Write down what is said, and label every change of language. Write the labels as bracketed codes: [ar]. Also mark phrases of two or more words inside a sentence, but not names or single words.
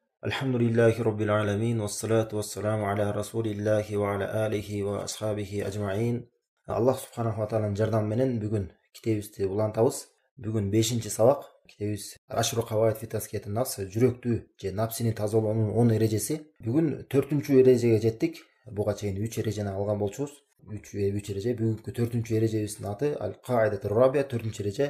[ar] الحمد لله رب العالمين والصلاة والسلام على رسول الله وعلى آله وأصحابه أجمعين. الله سبحانه وتعالى [ky] жардамы менен бүгүн китебибизди улантабыз. Бүгүн 5-чи сабак. Китебибиз Ашру Каваид фи Таският ан-Нафс, жүрөктү же напсини тазалоонун 10 эрежеси. Бүгүн 4-чү эрежеге жеттик. Буга чейин 3 эрежени алган болчубуз. 3 эреже. Бүгүнкү 4-чү эрежебиздин аты [ar] القاعدة الرابعة, [ky] 4-чү эреже.